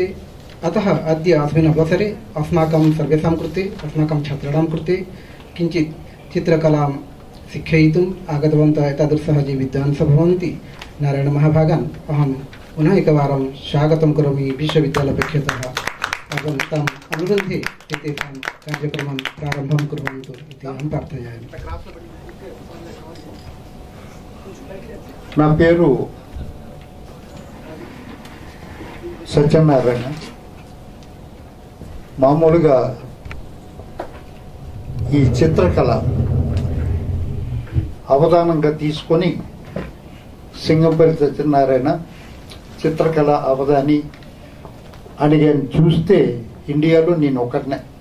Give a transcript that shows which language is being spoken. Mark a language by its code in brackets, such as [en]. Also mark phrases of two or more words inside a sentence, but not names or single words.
[sa] अतः अद्य अस्मिन् अवसरे अस्माकं सर्वेषां कृते अस्माकं छात्राणां कृते किञ्चित् चित्रकलां शिक्षयितुम् आगतवन्तः एतादृशः ये विद्वांसः भवन्ति नारायणमहाभागान् अहं पुनः एकवारं स्वागतं करोमि विश्वविद्यालयपक्षतः। ताम् अनुरुध्ये एतेषां कार्यक्रमं प्रारम्भं कुर्वन्तु इति अहं प्रार्थयामि। [te] నా పేరు సత్యనారాయణ. మామూలుగా ఈ చిత్రకళ అవధానంగా తీసుకొని సింగంపల్లి సత్యనారాయణ చిత్రకళ అవధాని అని చూస్తే ఇండియాలో నేను ఒకటినే.